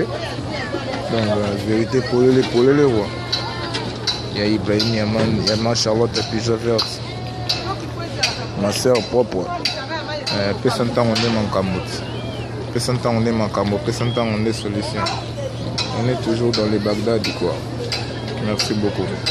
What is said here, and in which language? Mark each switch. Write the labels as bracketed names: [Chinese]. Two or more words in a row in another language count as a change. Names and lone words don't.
[Lingala] Donc, euh, vérité polele, polele, quoi. Ya Ibrahim, ya Man, ya Ma Charlotte, ya Pigeon Verte. [French] Ma sœur propre. [Lingala] Euh, pesa ntango nde makambo te. Pesa ntango nde makambo, pesa ntango nde solution. [French] On est toujours dans les Bagdad, quoi. Merci beaucoup.